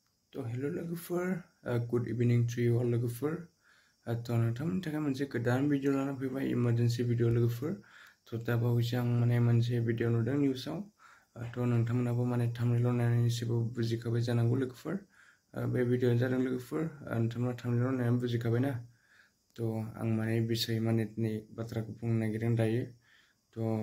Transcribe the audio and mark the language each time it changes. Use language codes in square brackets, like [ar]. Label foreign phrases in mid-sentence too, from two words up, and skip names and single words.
[en] So hello logofer, good evening to you all logofer. [brx] To नोंथांमोननि थाखाय मोनसे गोदान भिडिअ लाना फैबाय इमारजेन्सि भिडिअ लोगोफोर थ दा बावैसो आं मोनसे भिडिअ नुदों निउसाव थ नोंथांमोनाबो थाम्बनेल नायनानै एसेबो बुजिखाबाय जानांगौ लोगोफोर बे भिडिअआ जादों लोगोफोर नोंथांमोना थाम्बनेल नायनानै बुजिखाबाय ना थ आं बिसय मानेटनि बाथ्राखौ बुंनो नागिरदों दायो थ